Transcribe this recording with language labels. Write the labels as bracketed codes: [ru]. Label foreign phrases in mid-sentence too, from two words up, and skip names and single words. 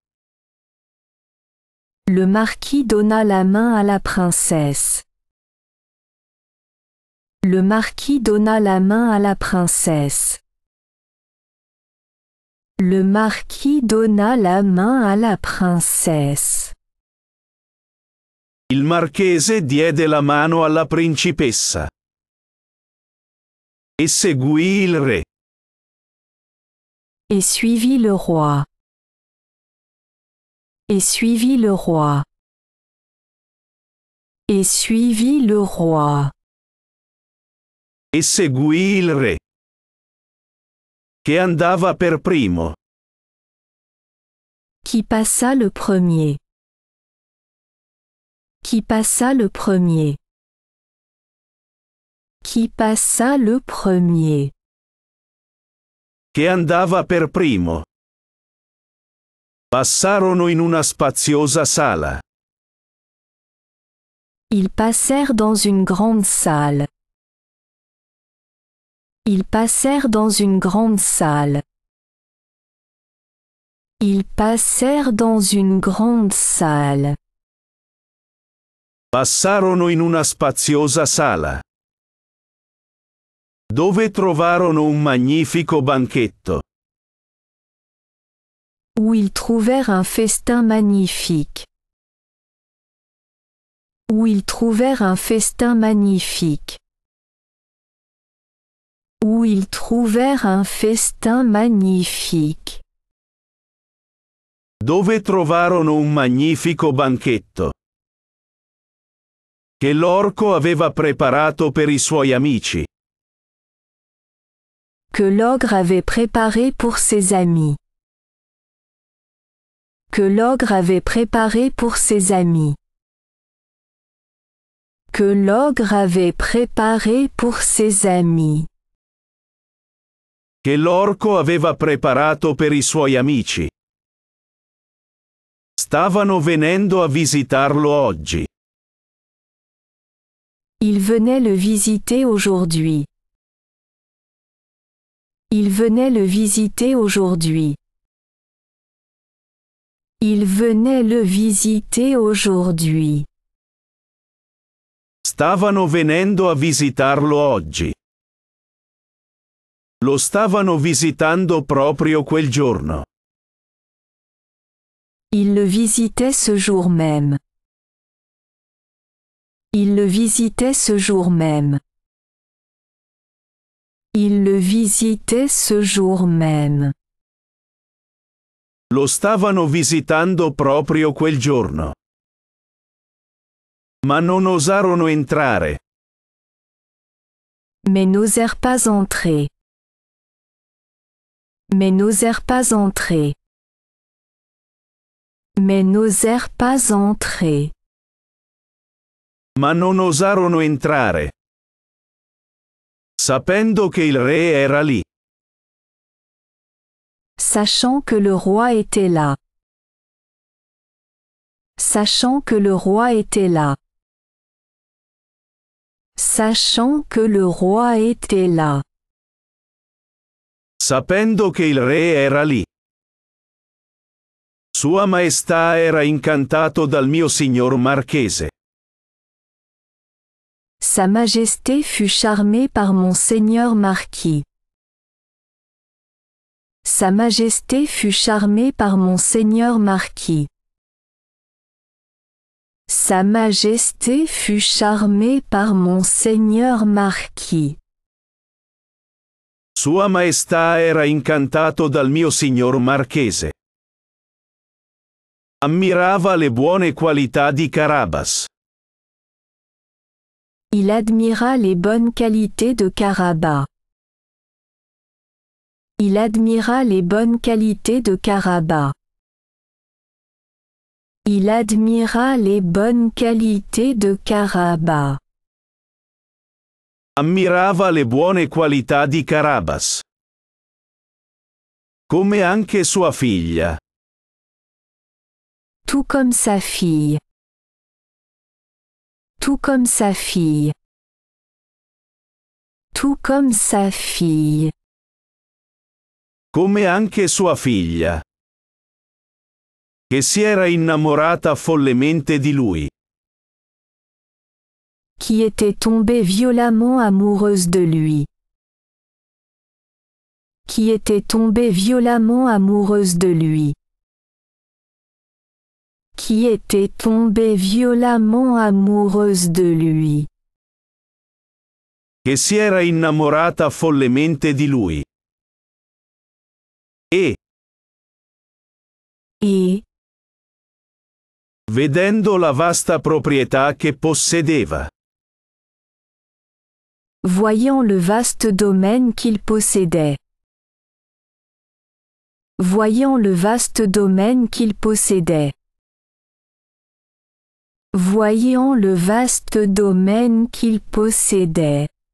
[fr] Le marquis donna la main à la princesse. Le marquis donna la main à la princesse. Le marquis donna la main à la princesse. [it] Il marchese diede la mano alla principessa. E seguì il re. [fr] Et suivit le roi. Et suivit le roi. Et suivit le roi. [it] E seguì il re. Che andava per primo. [fr] Qui passa le premier. Qui passa le premier. Qui passa le premier. [it] Che andava per primo. Passarono in una spaziosa sala. [fr] Ils passèrent dans une grande salle. Ils passèrent dans une grande salle. Ils passèrent dans une grande salle. [it] Passarono in una spaziosa sala. Dove trovarono un magnifico banchetto. [fr] Où ils trouvèrent un festin magnifique. Où ils trouvèrent un festin magnifique. Où ils trouvèrent un festin magnifique. [it] Dove trovarono un magnifico banchetto. Che l'orco aveva preparato per i suoi amici. [fr] Que l'ogre avait préparé pour ses amis. Que l'ogre avait préparé pour ses amis. Que l'ogre avait préparé pour ses amis. [it] Che l'orco aveva preparato per i suoi amici. Stavano venendo a visitarlo oggi. [fr] Il venait le visiter aujourd'hui. Il venait le visiter aujourd'hui. Il venait le visiter aujourd'hui. [it] Stavano venendo a visitarlo oggi. Lo stavano visitando proprio quel giorno. [fr] Il le visitait ce jour même. Il le visitait ce jour même. Il le visitait ce jour même. [it] Lo stavano visitando proprio quel giorno. Ma non osarono entrare. [fr] Mais n'osèrent pas entrer. Mais n'osèrent pas entrer. Mais n'osèrent pas entrer. [it] Ma non osarono entrare. Sapendo che il re era lì. [fr] Sachant que le roi était là. Sachant que le roi était là. Sachant que le roi était là. [it] Sapendo che il re era lì. Sua Maestà era incantato dal mio signor marchese. [fr] Sa Majesté fut charmée par mon seigneur marquis. Sa Majesté fut charmée par mon seigneur marquis. Sa Majesté fut charmée par mon seigneur marquis. [it] Sua Maestà era incantato dal mio signor marchese. Ammirava le buone qualità di Carabas. [fr] Il admira les bonnes qualités de Carabas. Il admira les bonnes qualités de Carabas. Il admira les bonnes qualités de Carabas. [it] Ammirava le buone qualità di Carabas. Come anche sua figlia. [fr] Tout comme sa fille. Tout comme sa fille. Tout comme sa fille. [it] Come anche sua figlia. Che si era innamorata follemente di lui. [fr] Qui était tombée violemment amoureuse de lui. Qui était tombée violemment amoureuse de lui. Qui était tombée violemment amoureuse de lui. [it] Che si era innamorata follemente di lui. E, vedendo la vasta proprietà che possedeva. [fr] Voyant le vaste domaine qu'il possédait. Voyant le vaste domaine qu'il possédait. Voyant le vaste domaine qu'il possédait.